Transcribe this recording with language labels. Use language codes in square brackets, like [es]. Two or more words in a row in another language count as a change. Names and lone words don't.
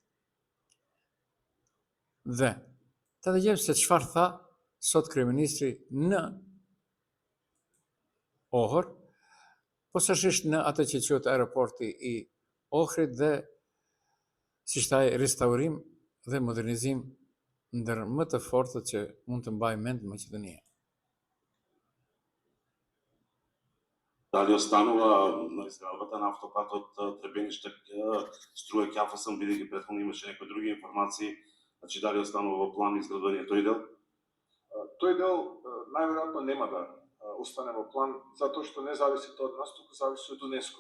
[sq] Dhe të dëgjojmë se çfarë tha sot kryeministri në Ohër, posaçërisht në atë që quhet aeroporti i Ohrit dhe siç thaj restaurim dhe modernizim ndër më të fortët që mund të mbajë mend Maqedonia. [mk] Дали останува на изградбата на автопатот Требениш Струја Кјафасен, бидејќи претходно имаше некои други информации, значи дали останува во план изградување тој дел? Тој дел најверојатно нема да остане во план, затоа што не зависи тоа од нас, туку зависи од УНЕСКО.